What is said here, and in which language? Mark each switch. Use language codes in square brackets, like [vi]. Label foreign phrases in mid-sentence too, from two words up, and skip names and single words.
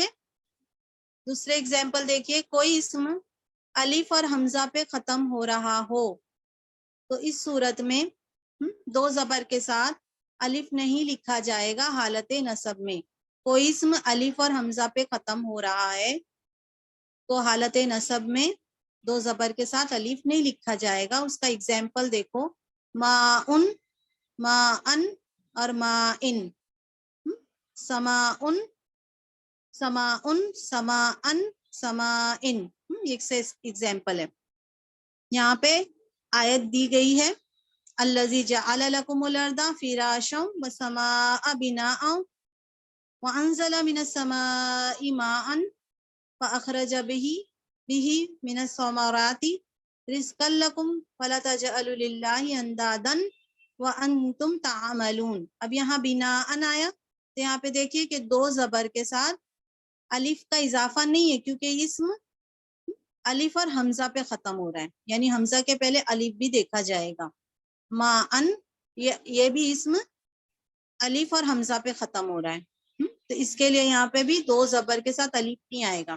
[ur] دوسرے ایگزامپل دیکھیے، کوئی اسم الف اور حمزہ پہ ختم ہو رہا ہو تو اس صورت میں 2 زبر کے ساتھ الف نہیں لکھا جائے گا حالت نصب میں. کوئی اسم الف اور حمزہ پہ ختم ہو رہا ہے تو حالت نصب میں 2 زبر کے ساتھ الف نہیں لکھا جائے گا. اس کا ایگزامپل دیکھو، ماءن، ماءن اور ماءن. سماءن، سماءن، سماءن، سماءن. ایک سے ایگزامپل ہے. یہاں پہ آیت دی گئی ہے، [ar] الذی جعل لکم الارض فراشا والسماء بناء وانزل من السماء ماء فاخرج به من الثمرات رزقا لکم فلا تجعلوا للہ اندادا وانتم تعملون. [ur] اب یہاں بناء آیا تو یہاں پہ دیکھیے کہ 2 زبر کے ساتھ الف کا اضافہ نہیں ہے کیونکہ اسم الف اور حمزہ پہ ختم ہو رہا ہے، یعنی حمزہ کے پہلے الف بھی دیکھا جائے گا. ما ان یہ بھی اسم الف اور حمزہ پہ ختم ہو رہا ہے، تو اس کے لیے یہاں پہ بھی 2 زبر کے ساتھ الف نہیں آئے گا.